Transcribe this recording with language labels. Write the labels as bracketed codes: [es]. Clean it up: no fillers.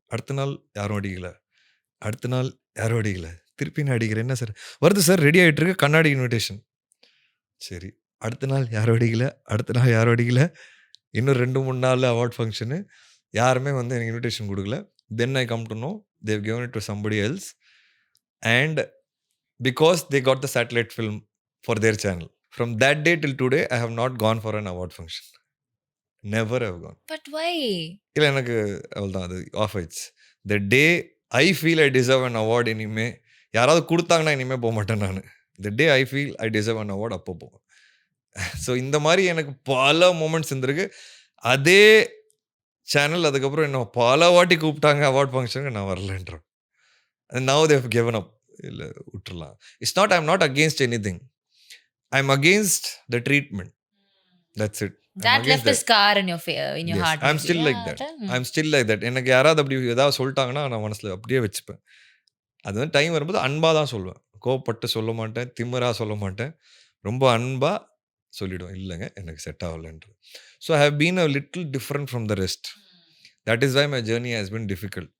[ta] அடுத்த நாள் யாரும் அடிக்கல. அடுத்த நாள் யாரும் அடிக்கல. திருப்பி நான் அடிக்கிறேன். என்ன சார்? வருது சார் ரெடி ஆயிட்டு இருக்கு. கண்ணாடி இன்விடேஷன். சரி. அடுத்த நாள் யாரும் அடிக்கல. அடுத்த நாள் யாரும் அடிக்கல. இன்னும் 2, 3 நாள்ல அவார்ட் ஃபங்ஷனு. யாருமே வந்து எனக்கு இன்விடேஷன் குடுக்கல. [en] Then I come to know they have given it to somebody else. And because they got the satellite film for their channel. From that day till today, I have not gone for an award function. Never have gone. But why? [ta] இல்ல எனக்கு அவ்வளவுதான் அது of ஆயிடுச்சு. [en] The day I feel I deserve an award [ta] இனிமே யாராவது குடுத்தாங்கன்னா இனிமே போமாட்டேன் நானு. [en] The day I feel I deserve an award [ta] அப்போ போவேன். ஸோ இந்த மாரி எனக்கு பல மொமெண்ட்ஸ் இருந்திருக்கு. அதே சேனல் அதுக்கப்புறம் என்ன பல வாட்டி கூப்பிட்டாங்க அவார்ட் ஃபங்ஷனுக்கு நான் வரலன்றேன். [en] Now they have given up. [ta] இல்ல விட்டுறலாம். [en] It's not I am not against anything. I am against the treatment. That's it. That left a scar in your heart. I am still like that. I am still like that. [ta] எனக்கு யாராவது அப்படி ஏதாவது சொல்லிட்டாங்கன்னா நான் மனசுல அப்படியே வச்சுப்பேன். அது வந்து டைம் வரும்போது அன்பா தான் சொல்லுவேன். கோவப்பட்டு சொல்ல மாட்டேன். திமிரா சொல்ல மாட்டேன். ரொம்ப அன்பா சொல்லிடுவேன். இல்லங்க எனக்கு set ஆகலன்றது. [en] So I have been a little different from the rest. That is why my journey has been difficult.